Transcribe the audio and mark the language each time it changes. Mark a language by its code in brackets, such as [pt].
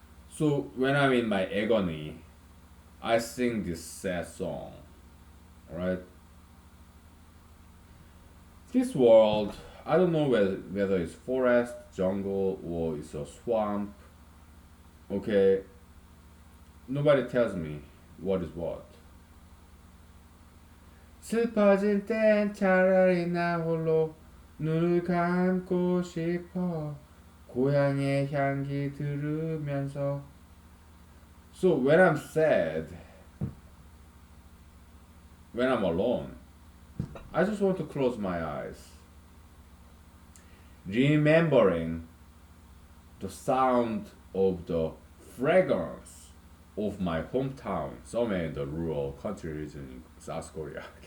[en] So when I'm in my agony, I sing this sad song. Right? This world, I don't know whether it's forest, jungle, or it's a swamp. Okay, nobody tells me what is what. [ko] 슬퍼질 땐 차라리 나 홀로 눈을 감고 싶어 고향의 향기 들으면서. [en] So when I'm sad, when I'm alone, I just want to close my eyes, remembering the sound of the fragrance of my hometown, somewhere in the rural country region in South Korea.